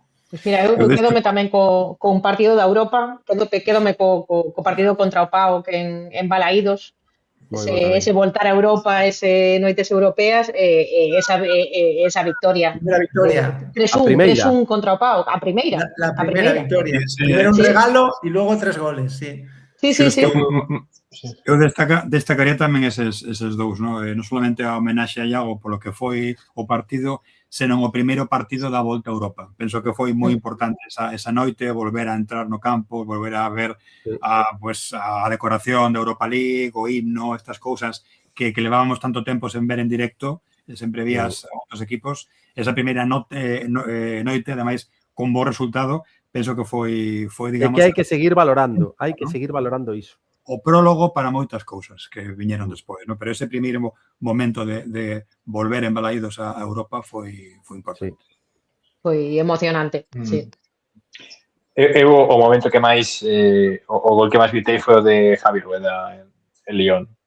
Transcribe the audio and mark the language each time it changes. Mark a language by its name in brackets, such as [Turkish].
[Galician] Pues mira, eu quedome tamén co un partido da Europa, quedome co partido contra o PAOK en Balaídos, ese voltar a Europa, ese noites europeas, esa victoria. [Spanish] Primera victoria. [Galician] 3-1 contra o PAOK, a primeira. [Spanish] La primera victoria. Primero un regalo y luego 3 goles, sí. Sí. [Galician] Eu destacaría tamén eses 2, non? Non solamente a homenaxe a Iago polo que foi o partido, senón o primeiro partido da Volta a Europa. Penso que foi moi importante esa noite, volver a entrar no campo, volver a ver a decoración da Europa League, o himno, estas cousas que levábamos tanto tempo sen ver en directo, sempre vías a outros equipos. Esa primeira noite, ademais, con bo resultado, penso que foi digamos... É que hai que seguir valorando, iso. O prólogo para moitas cousas que viñeron despois, ¿no? Pero ese primeiro momento de volver en Balaídos a Europa foi importante. Foi emocionante, sí. Eu o momento que máis o gol que máis gritei foi o de Javi Rueda en Lyon.